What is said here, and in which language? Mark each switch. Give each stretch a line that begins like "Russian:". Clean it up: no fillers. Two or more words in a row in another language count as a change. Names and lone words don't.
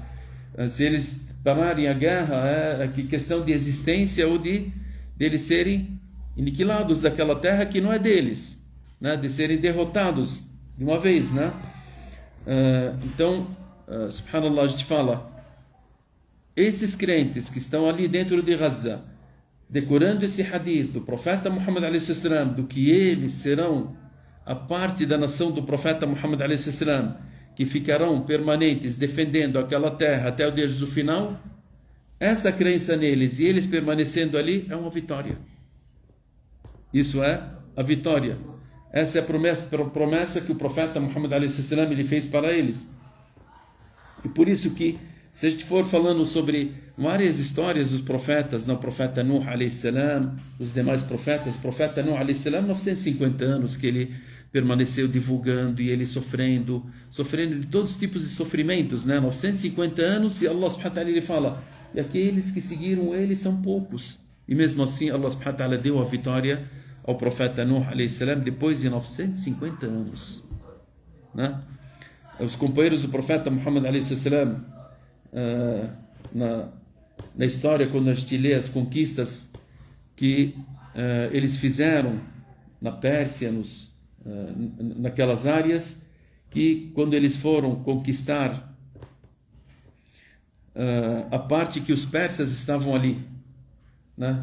Portuguese: Se eles pararem a guerra, é questão de existência ou de eles serem aniquilados daquela terra que não é deles, né? De serem derrotados de uma vez, né? Então, subhanallah, a gente fala, esses crentes que estão ali dentro de Gaza, decorando esse hadith do profeta Muhammad
Arabic: عليه السلام,
Portuguese: do que eles serão a parte da nação do profeta Muhammad
Arabic: عليه السلام,
Portuguese: que ficarão permanentes defendendo aquela terra até o dia do final, essa crença neles e eles permanecendo ali é uma vitória. Isso é a vitória. Essa é a promessa que o profeta Muhammad
Arabic: عليه السلام
Portuguese: ele fez para eles. E por isso que, se a gente for falando sobre várias histórias dos profetas, o profeta Nuh
Arabic: عليه السلام,
Portuguese: os demais profetas, o profeta Nuh
Arabic: عليه السلام,
Portuguese: 950 anos que ele permaneceu divulgando e ele sofrendo de todos os tipos de sofrimentos, né? 950 anos, e Allah
Arabic: سبحانه وتعالى
Portuguese: ele fala, e aqueles que seguiram ele são poucos. E mesmo assim Allah
Arabic: سبحانه وتعالى
Portuguese: deu a vitória ao profeta Nuh
Arabic: عليه السلام
Portuguese: depois de 950 anos, né? Os companheiros do profeta Muhammad
Arabic: عليه السلام,
Portuguese: na história, quando a gente lê as conquistas que eles fizeram na Pérsia, naquelas áreas, que quando eles foram conquistar a parte que os persas estavam ali, né?